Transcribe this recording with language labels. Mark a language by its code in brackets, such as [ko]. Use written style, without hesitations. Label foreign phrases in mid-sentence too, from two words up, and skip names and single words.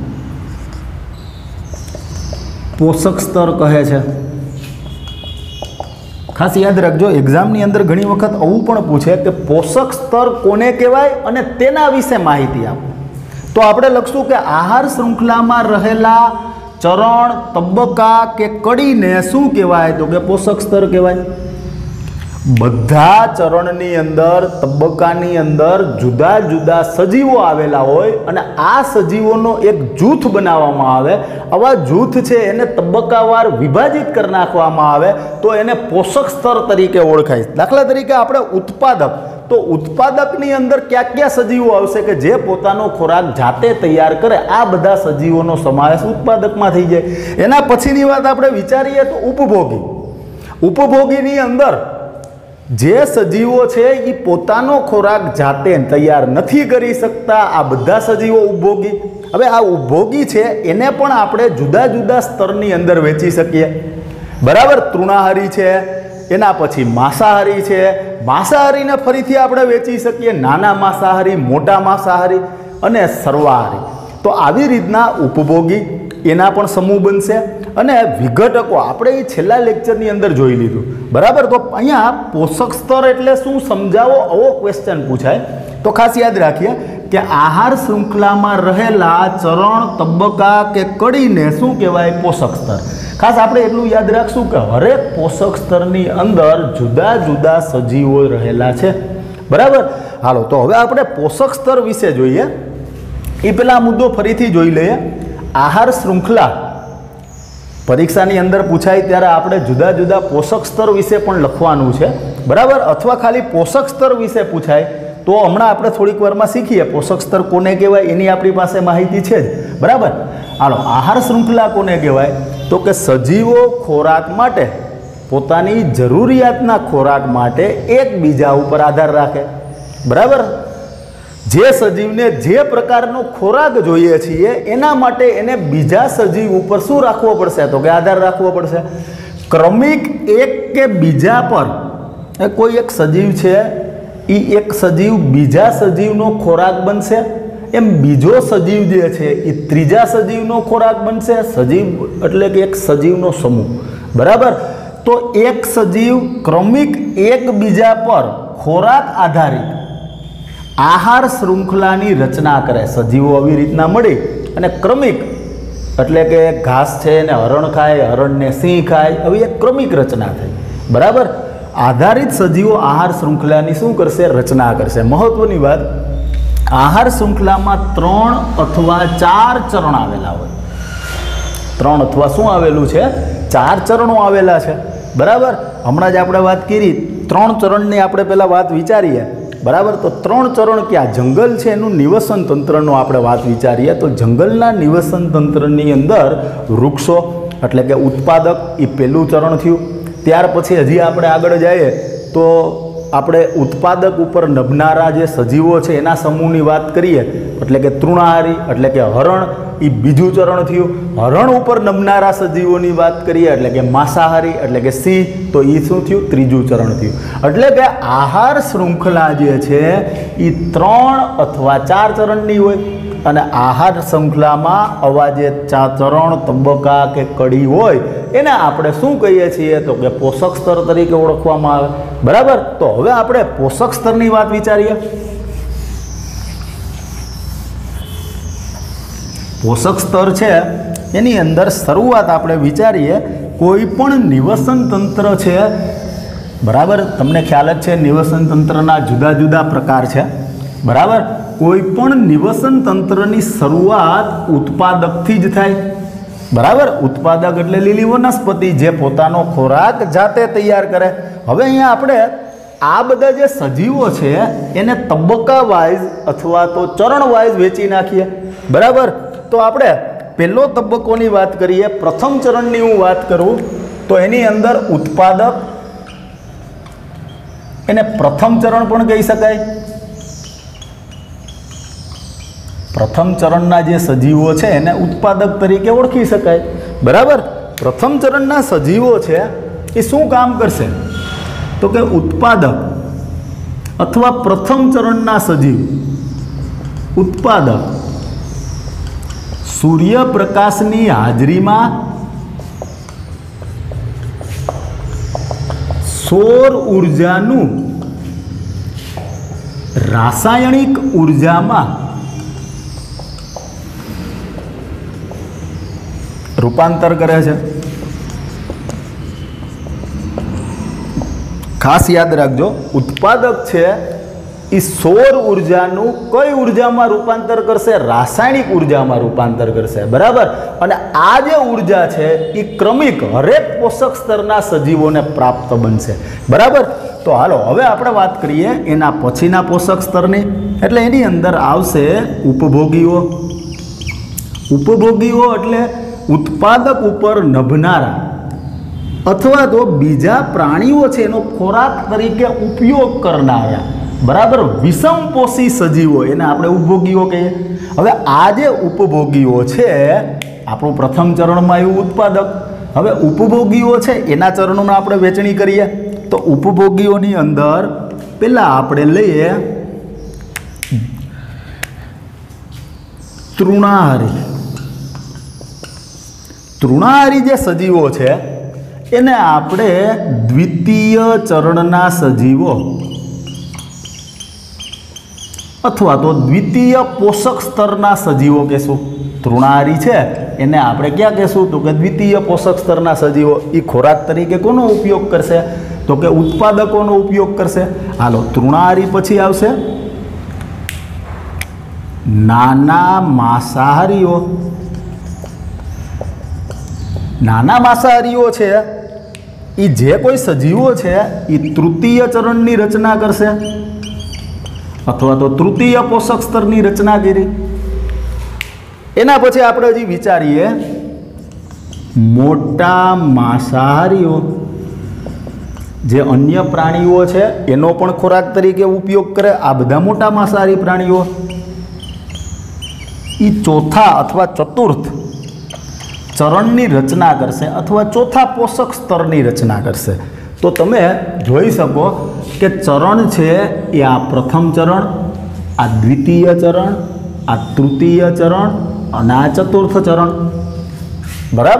[gu] પોષક સ્તર કહે છે। ખાસ યાદ રખજો એગ્ઝામની અંદર ઘણી વખત આવું પણ પૂછે કિ પોષક સ્તર કોને કહેવાય અને તેના વિષે માહિતી આપો। તો આપણે લખશું કિ આહાર શ્રૃંખલામાં રહેલા ચરણ તબક્કા કે કડી ને શું કહેવાય તો કે પોષક સ્તર કહેવાય। બધા ચરણની અંદર તબક્કાની અંદર જુદા જુદા સજીવો આવેલા હોય અને આ સજીવોનો એક જૂથ બનાવવામાં આવે। આવા જૂથ છે એને તબક્કાવાર વિભાજિત કર નાખવામાં આવે તો એને પોષક સ્તર તરીકે ઓળખાય। દાખલા તરીકે આપણે ઉત્પાદક તો ઉત્પાદકની અંદર કયા કયા સજીવો આવશે કે જે પોતાનો ખોરાક જાતે તૈયાર કરે આ બધા સજીવોનો સમાવેશ ઉત્પાદકમાં થઈ જાય। એના પછીની વાત આપણે વિચારીએ તો ઉપભોગી। ઉપભોગીની અંદર જે સજીવો છે ઈ પોતાનો ખોરાક જાતે તૈયાર નહીં કરી સકતા આ બધા સજીવો ઉપભોગી। હવે આ ઉપભોગી છે એને પણ આપણે જુદા જુદા સ્તરની અંદર વેચી સકીએ બરાબર। તૃણાહારી છે એના પછી માંસાહારી છે। માંસાહારીને ફરીથી આપણે વેચી સકીએ નાના માંસાહારી મોટા માંસાહારી અને સર્વાહારી। તો આવી રીતના ઉપભોગી એના પણ સમૂહ બનશે અને વિઘટકો આપણે ઈ છેલ્લા લેક્ચરની અંદર જોઈ લીધું બરાબર। તો અહીંયા પોષક સ્તર એટલે શું સમજાવો આવો ક્વેશ્ચન પૂછાય તો ખાસ યાદ રાખીએ કિ આહાર શ્રૃંખલામાં રહેલા ચરણ તબક્કા કે કડીને શું કહેવાય પોષક સ્તર। ખાસ આપણે એટલું યાદ રાખશું કિ હરેક પોષક સ્તરની અંદર જુદા જુદા સજીવો રહેલા છે બરાબર। હાલો તો હવે આપણે પોષક સ્તર વિષે જોઈએ। એ પેલા મુદ્દો ફરીથી જોઈ લઈએ। આહાર શ્રૃંખલા પરીક્ષાની અંદર પૂછાય ત્યારે આપણે જુદા જુદા પોષક સ્તર વિષે પણ લખવાનું છે બરાબર। અથવા ખાલી પોષક સ્તર વિષે પૂછાય તો હમણાં આપણે થોડીક વારમાં શીખીએ પોષક સ્તર કોને કહેવાય એની આપણી પાસે માહિતી છે જ બરાબર। હાલો આહાર શ્રૃંખલા કોને કહેવાય તો કે સજીવો ખોરાક માટે પોતાની જરૂરિયાતના ખોરાક માટે એકબીજા ઉપર આધાર રાખે બરાબર। જે સજીવને જે પ્રકારનો ખોરાક જોઈએ છીએ એના માટે એને બીજા સજીવ ઉપર શું રાખવો પડશે તો કે આધાર રાખવો પડશે। ક્રમિક એક કે બીજા પર કોઈ એક સજીવ છે ઈ એક સજીવ બીજા સજીવનો ખોરાક બનશે એમ બીજો સજીવ જે છે ઈ ત્રીજા સજીવનો ખોરાક બનશે। સજીવ એટલે કે એક સજીવનો સમૂહ બરાબર। તો એક સજીવ ક્રમિક એક બીજા પર ખોરાક આધારિત આહાર શ્રૃંખલાની રચના કરે। सजीवो આવી રીતના મળી અને ક્રમિક એટલે કે ઘાસ છે ને હરણ ખાય હરણને સિંહ ખાય આવી એક ક્રમિક રચના થઈ બરાબર। આધારિત સજીવો આહાર શ્રૃંખલાની શું કરશે રચના કરશે। મહત્વની વાત આહાર શ્રૃંખલામાં 3 અથવા 4 ચરણ આવેલા હોય। 3 અથવા શું આવેલું છે 4 ચરણો આવેલા છે બરાબર। હમણાં જ આપણે વાત કરી 3 ચરણની આપણે પહેલા વાત વિચારીએ बराबर। તો 3 ચરણ કયા જંગલ છે એનુ નિવસન તંત્રનો આપણે વાત વિચારીએ તો જંગલના નિવસન તંત્રની અંદર વૃક્ષો એટલે કે ઉત્પાદક એ પહેલું ચરણ થયું। ત્યાર પછી હજી આપણે આગળ જાઈએ તો આપણે ઉત્પાદક ઉપર નભનારા જે સજીવો છે એના સમૂહની વાત કરીએ એટલે કે તૃણાહારી એટલે કે હરણ એ બીજું ચરણ થયું। હરણ ઉપર નભનારા સજીવોની વાત કરીએ એટલે કે માંસાહારી એટલે કે સિંહ તો એ શું થયું ત્રીજું ચરણ થયું। એટલે કે આહાર શ્રૃંખલા જે છે એ 3 અથવા 4 ચરણની હોય અને આહાર શ્રૃંખલામાં આવા જે ચરણ તબક્કા કે કડી હોય એને આપણે શું કહીએ છીએ તો કે પોષક સ્તર તરીકે ઓળખવામાં આવે બરાબર। તો હવે આપણે પોષક સ્તરની વાત વિચારીએ। પોષક સ્તર છે એની અંદર શરૂઆત આપણે વિચારીએ કોઈપણ નિવસન તંત્ર છે, બરાબર, તમને ખ્યાલ જ છે નિવસન તંત્રના જુદા જુદા પ્રકાર છે, બરાબર। કોઈપણ નિવસન તંત્રની શરૂઆત ઉત્પાદકથી જ થાય, બરાબર। ઉત્પાદક એટલે લીલી વનસ્પતિ જે પોતાનો ખોરાક જાતે તૈયાર કરે। હવે અહીંયા આપણે આ બધા જે સજીવો છે એને તબક્કા વાઇઝ અથવા તો ચરણ વાઇઝ વેચી નાખીએ, બરાબર। તો આપણે પહેલો તબક્કોની વાત કરીએ, પ્રથમ ચરણની હું વાત કરું તો એની અંદર ઉત્પાદક, એને પ્રથમ ચરણ પણ કહી શકાય। પ્રથમ ચરણના જે સજીવો છે એને ઉત્પાદક તરીકે ઓળખી શકાય, બરાબર। પ્રથમ ચરણના સજીવો છે એ શું કામ કરશે તો કે ઉત્પાદક અથવા પ્રથમ ચરણના સજીવ ઉત્પાદક સૂર્યપ્રકાશની હાજરીમાં સૌર ઊર્જાનું રાસાયણિક ઊર્જામાં રૂપાંતર કરે છે। ખાસ યાદ રખજો, ઉત્પાદક છે ઈ સૌર ઊર્જાનું કઈ ઊર્જામાં રૂપાંતર કરશે, રાસાયણિક ઊર્જામાં રૂપાંતર કરશે, रासायणिक ऊर्जामां रूपांतर करशे, बराबर। અને આ જે ઊર્જા છે ઈ ક્રમિક હરેક પોષક સ્તરના સજીવોને પ્રાપ્ત બનશે, બરાબર। તો હાલો હવે આપણે વાત કરીએ એના પછીના પોષક સ્તરની, એટલે એની અંદર આવશે ઉપભોગીઓ। ઉપભોગીઓ એટલે ઉત્પાદક ઉપર નભનારા અથવા તો બીજા પ્રાણીઓ છે એનો ખોરાક તરીકે ઉપયોગ કરનારા, બરાબર, વિષમપોષી સજીવો એને આપણે ઉપભોગીઓ કહીએ। હવે આ જે ઉપભોગીઓ છે આપણું પ્રથમ ચરણમાં આવ્યું उत्पादक। હવે ઉપભોગીઓ છે એના ચરણોમાં આપણે વેચણી કરીએ તો ઉપભોગીઓની અંદર પહેલા આપણે લઈએ તૃણાહારી। તૃણાહારી જે સજીવો છે એને આપણે દ્વિતીય ચરણના સજીવો અથવા તો દ્વિતીય પોષક સ્તરના સજીવો કહેશું। તૃણાહારી છે એને આપણે કયા કહેશું તો કિ દ્વિતીય પોષક સ્તરના સજીવો ઈ ખોરાક તરીકે કોનો ઉપયોગ કરશે તો કિ ઉત્પાદકોનો ઉપયોગ કરશે। હાલો તૃણાહારી પછી આવશે નાના માંસાહારીઓ। નાના માંસાહારીઓ છે ઈ જે કોઈ સજીવો છે ઈ તૃતીય ચરણની રચના કરશે અથવા તો તૃતીય પોષક સ્તરની રચના કરી। એના પછી આપણે હજી વિચારીએ મોટા માંસાહારીઓ જે અન્ય પ્રાણીઓ છે એનો પણ ખોરાક તરીકે ઉપયોગ કરે। આ બધા મોટા માંસાહારી પ્રાણીઓ ઈ ચોથા અથવા ચતુર્થ ચરણની રચના કરશે અથવા ચોથા પોષક સ્તરની રચના કરશે। તો તમે જોઈ સકો કિ ચરણ છે એ આ પ્રથમ ચરણ, આ દ્વિતીય ચરણ, આ તૃતીય ચરણ અને આ ચતુર્થ ચરણ, બરાબર।